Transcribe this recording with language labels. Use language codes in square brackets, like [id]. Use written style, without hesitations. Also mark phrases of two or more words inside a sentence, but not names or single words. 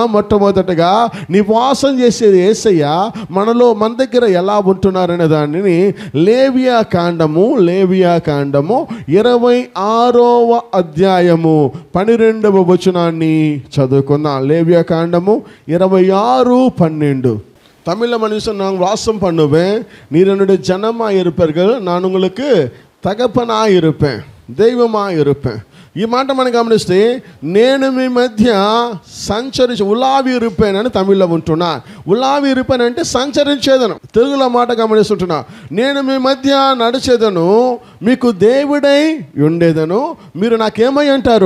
[te] మొట్టమొదటిగా నివాసం చేసేది యేసయ్య మన దగ్గర ఎలా ఉంటున్నారనే దానిని లేవియా కాండము 26వ అధ్యాయము 12వ వచనాన్ని చదువుకుందాం. లేవియా కాండము 26:12. [ta] தமிழ மனுஷன் நான் வாசம் பண்ணுவேன், நீர் என்னுடைய ஜனமாக இருப்பீர்கள், நான் உங்களுக்கு தகப்பனாக இருப்பேன், தெய்வமாக இருப்பேன். [te] ఈ మాట మనం గమనిస్తే, నేను మీ మధ్య సంచరించి ఉలావిరిపోయానని తమిళ్లో ఉంటున్నా. ఉలావిరిపోయాను అంటే సంచరించేదను. తెలుగులో మాట గమనిస్తుంటున్నా. నేను మీ మధ్య నడిచేదను, మీకు దేవుడై ఉండేదను, మీరు నాకేమై ఉంటారు?